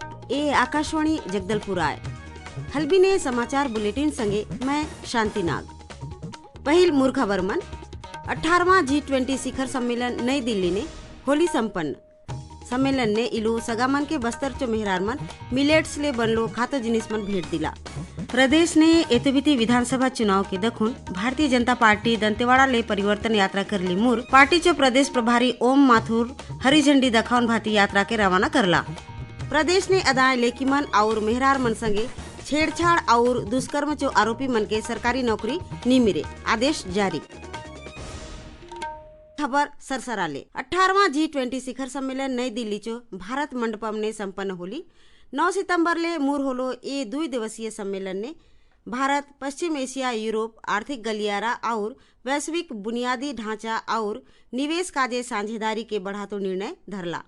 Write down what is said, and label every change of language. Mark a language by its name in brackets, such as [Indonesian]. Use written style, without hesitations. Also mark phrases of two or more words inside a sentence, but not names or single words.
[Halbi] ए आकाशवाणी जगदलपुर आय हलबीने समाचार बुलेटिन संगे मैं शांति नाग। पहिल मूर खबर मन 18वां G20 शिखर सम्मेलन नई दिल्ली ने होली संपन्न। सम्मेलन ने इलू सगामन के बस्तर चो मेहरार मन मिलेट्स ले बनलो खातो जिनिस मन भेंट दिला। प्रदेश ने एतोबिती विधानसभा चुनाव के दखुन भारतीय जनता पार्टी दंतेवाड़ा ले परिवर्तन यात्रा कर ली मूर पार्टी चो प्रदेश प्रभारी ओम माथुर हरी झंडी दखाउन भाती यात्रा के रवाना करला। प्रदेश ने अदाय लेकीमन और मेहरार मन संगे छेड़छाड़ और दुष्कर्म चो आरोपी मन के सरकारी नौकरी नी मिले आदेश जारी। खबर सरसराले 18वां G20 शिखर सम्मेलन नई दिल्ली चो भारत मंडपम ने संपन्न होली। 9 सितंबर ले मूर होलो ये 2 दिवसीय सम्मेलन ने भारत पश्चिम एशिया यूरोप आर्थिक गलियारा और वैश्विक बुनियादी ढांचा और निवेश काजे साझेदारी के बढ़ातो निर्णय धरला।